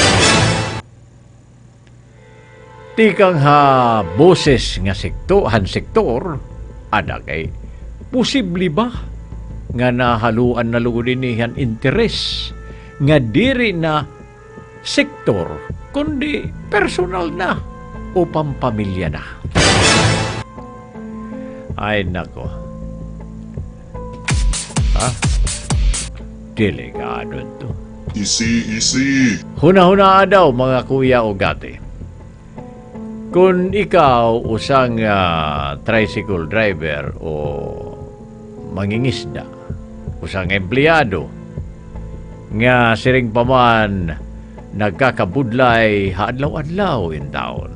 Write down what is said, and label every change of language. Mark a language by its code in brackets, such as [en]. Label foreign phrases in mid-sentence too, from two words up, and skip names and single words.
[war] Tikang ha boses nga sektor ada kay posible ba nga nahaluan na lugod inihan interes nga diri na sektor kundi personal na o pampamilya na. Ay nako. Ha? Delikado to. [en] Easy, easy. [war] Huna-huna daw mga kuya o gati. Kung ikaw usang tricycle driver o mangingisda, usang empleyado, nga siring paman nagkakabudlay haadlaw-adlaw in taon.